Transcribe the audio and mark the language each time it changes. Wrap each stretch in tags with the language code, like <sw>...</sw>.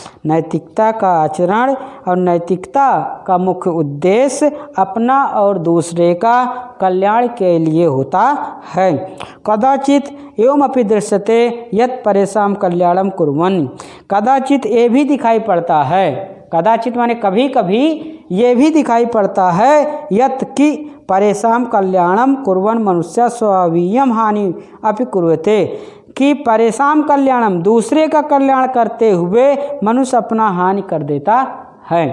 <hi>नैतिकता का आचरण और नैतिकता का मुख्य उद्देश्य अपना और दूसरे का कल्याण के लिए होता है।</hi> <sa>कदाचित एवमपि दृश्यते यत् परेषां कल्याणम कुर्वन्।</sa> <hi>कदाचित ये भी दिखाई पड़ता है, कदाचित माने कभी कभी ये भी दिखाई पड़ता है यत् कि</hi> <sa>परेषां कल्याणम कुर्वन् मनुष्य स्ववीयम हानि अपि कुर्वते।</sa> <hi>कि परेशान कल्याणम दूसरे का कल्याण करते हुए मनुष्य अपना हानि कर देता है।</hi>